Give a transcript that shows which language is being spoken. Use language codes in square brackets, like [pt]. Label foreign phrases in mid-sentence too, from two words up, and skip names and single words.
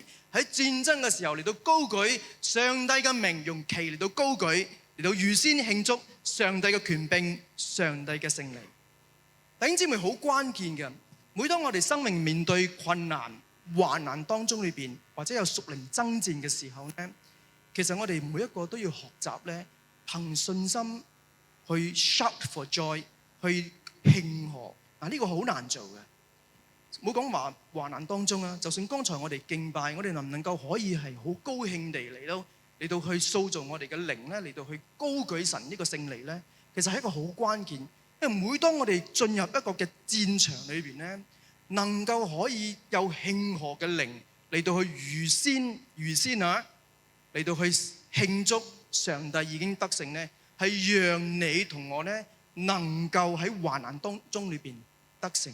[yue] 喺戰爭嘅時候嚟到高舉上帝嘅名，用旗嚟到高舉，嚟到預先慶祝上帝嘅權柄、上帝嘅勝利。弟兄姊妹，好關鍵嘅，每當我哋生命面對困難、患難當中裏邊，或者有屬靈爭戰嘅時候咧，其實我哋每一個都要學習咧，憑信心去 [en] shout for joy， [yue] 去慶賀。呢個好難做嘅。唔好講話患難當中啊，就算剛才我哋敬拜，我哋能唔能夠可以係好高興地嚟到去塑造我哋嘅靈咧，嚟到去高舉神呢個勝利咧，其實係一個好關鍵。因為每當我哋進入一個嘅戰場裏邊咧，能夠可以有慶賀嘅靈嚟到去預先嚟到去慶祝上帝已經得勝咧，係讓你同我咧能夠喺患難當中裏邊得勝。